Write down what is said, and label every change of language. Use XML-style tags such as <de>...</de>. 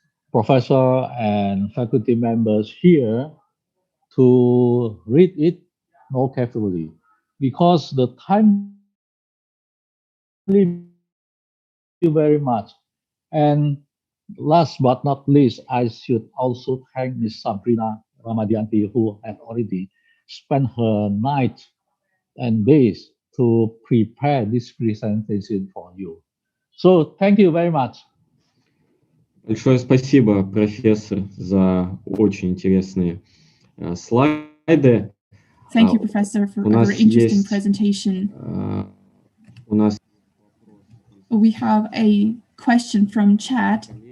<en>professor and faculty members here to read it more carefully, because the time you very much. And last but not least, I should also thank Ms. Sabrina Ramadianti, who had already spent her night and days to prepare this presentation for you. So thank you very much.</en> <ru>Большое спасибо, профессор, за очень интересные слайды.</ru> <en>Thank you, Professor, for a very interesting presentation. We have a question from chat.</en>